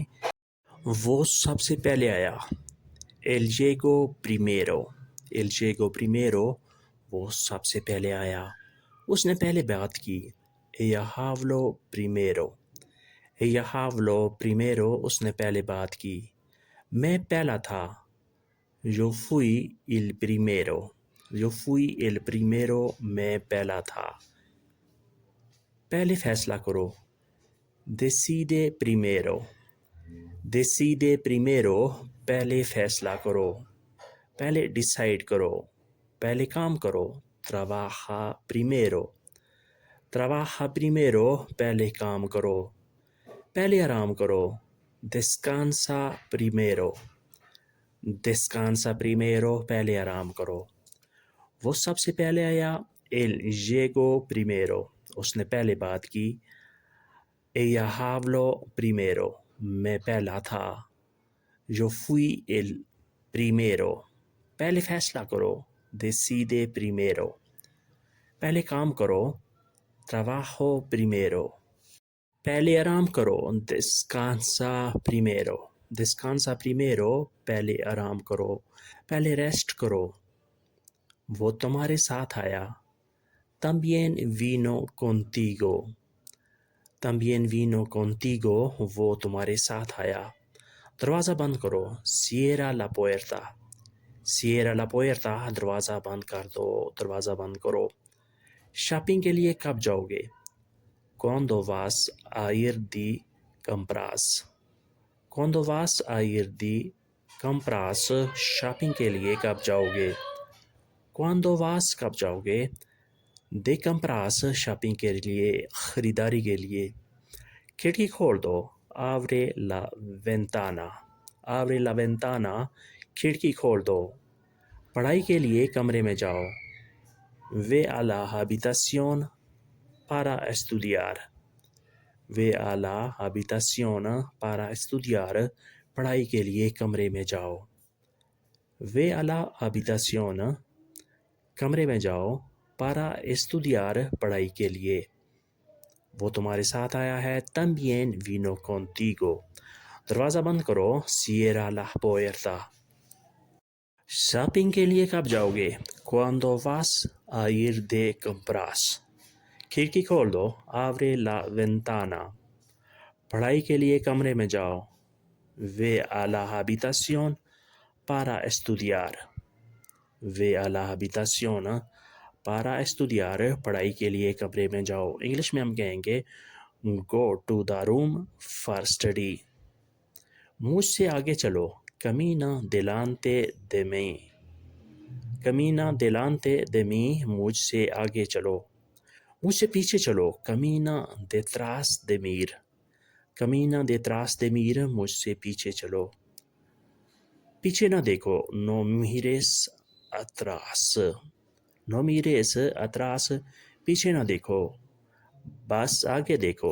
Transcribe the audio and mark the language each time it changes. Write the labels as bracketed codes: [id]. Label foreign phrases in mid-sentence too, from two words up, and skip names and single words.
[hi] वो सबसे पहले आया, [es] él llegó primero, [hi] वो सबसे पहले आया। उसने पहले बात की, [es] ella habló primero, [hi] उसने पहले बात की। मैं पहला था, [es] yo fui el primero, [hi] मैं पहला था। पहले फैसला करो, [es] decide primero, [hi] पहले फैसला करो, पहले डिसाइड करो, पहले काम करो। [es] trabaja primero, [hi] पहले काम करो, पहले आराम करो। [es] descansa primero, [hi] पहले आराम करो। वो सबसे पहले आया, [es] él llegó primero, [hi] उसने पहले बात की। [es] ella habló primero, [hi] मैं पहला था। [es] yo fui el primero, [hi] पहले फैसला करो। [es] decide primero, [hi] पहले काम करो। [es] trabajo primero, [hi] पहले आराम करो। [es] descansa primero, [hi] पहले आराम करो, पहले रेस्ट करो। वो तुम्हारे साथ आया, [es] también vino contigo, [hi] वो तुम्हारे साथ आया। दरवाज़ा बंद करो, [es] cierra la puerta, [hi] दरवाज़ा बंद कर दो, दरवाज़ा बंद करो। शॉपिंग के लिए कब जाओगे? [es] Cuando vas a ir de compras, [hi] शॉपिंग के लिए कब जाओगे? [es] Cuando vas, [hi] कब जाओगे? [es] de compras, [hi] शॉपिंग के लिए, ख़रीदारी के लिए। खिड़की खोल दो, [es] abre la ventana, [hi] खिड़की खोल दो। पढ़ाई के लिए कमरे में जाओ, [es] ve a la habitación para estudiar, [hi] पढ़ाई के लिए कमरे में जाओ। [es] ve a la habitación, [hi] कमरे में जाओ, [es] para estudiar, [hi] पढ़ाई के लिए। वो तुम्हारे साथ आया है, [es] también vino contigo, [hi] दरवाज़ा बंद करो, [es] cierra la puerta। [hi] शॉपिंग के लिए कब जाओगे? [es] Cuando vas a ir de compras, [hi] खिड़की खोल दो, [es] abre la ventana। [hi] पढ़ाई के लिए कमरे में जाओ, [es] ve a la habitación para estudiar, [hi] पढ़ाई के लिए कमरे में जाओ। इंग्लिश में हम कहेंगे [en] go to the room for study। [hi] मुझसे आगे चलो, [es] camina delante de mí, [hi] मुझसे आगे चलो। मुझसे पीछे चलो, [es] camina detrás de mí, [hi] मुझसे पीछे चलो। पीछे ना देखो, [es] no mires atrás, [hi] पीछे ना देखो, बस आगे देखो।